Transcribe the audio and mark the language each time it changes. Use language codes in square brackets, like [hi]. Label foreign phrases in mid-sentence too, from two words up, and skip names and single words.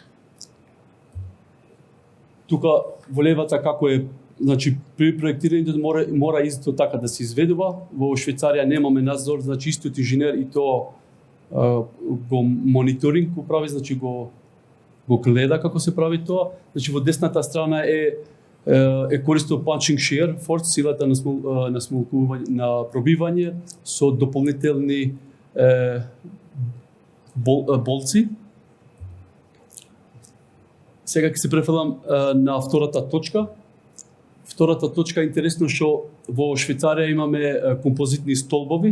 [mk] Тука во левата како е, значи при проектирањето мора исто така да се изведува. Во Швајцарија немаме надзор, значи истиот инженер и тоа го мониторинг го прави, значи го гледа како се прави тоа. Значи во десната страна е користел [en] punching shear force, [mk] силата на смолкување, на пробивање со дополнителни болци. Сега ќе се префрлам на втората точка. Втората точка е интересно што во Швајцарија имаме композитни столбови.